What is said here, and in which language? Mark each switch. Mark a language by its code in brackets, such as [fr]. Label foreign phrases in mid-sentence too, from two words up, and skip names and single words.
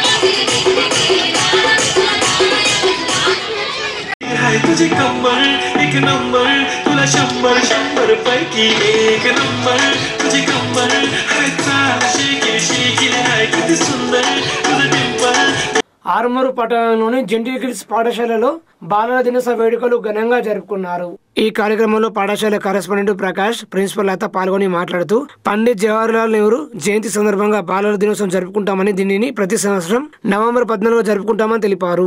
[mr] तुझे कमर एक शंबर शंबर पैकी एक नंबर तुझी कंबर शेकी शेकी हाय किती सुंदर तुझं डिंपल. [te] ఆర్మూరు పట్టణంలోని జెంటీ గిల్స్ పాఠశాలలో బాలల దినోత్సవ వేడుకలు ఘనంగా జరుపుకున్నారు. ఈ కార్యక్రమంలో పాఠశాల కరెస్పాండెంట్ ప్రకాష్, ప్రిన్సిపల్ లత పాల్గొని మాట్లాడుతూ పండిత్ జవహర్లాల్ నెహ్రూ జయంతి సందర్భంగా బాలల దినోత్సవం జరుపుకుంటామని, దీనిని ప్రతి సంవత్సరం నవంబర్ 14 జరుపుకుంటామని తెలిపారు.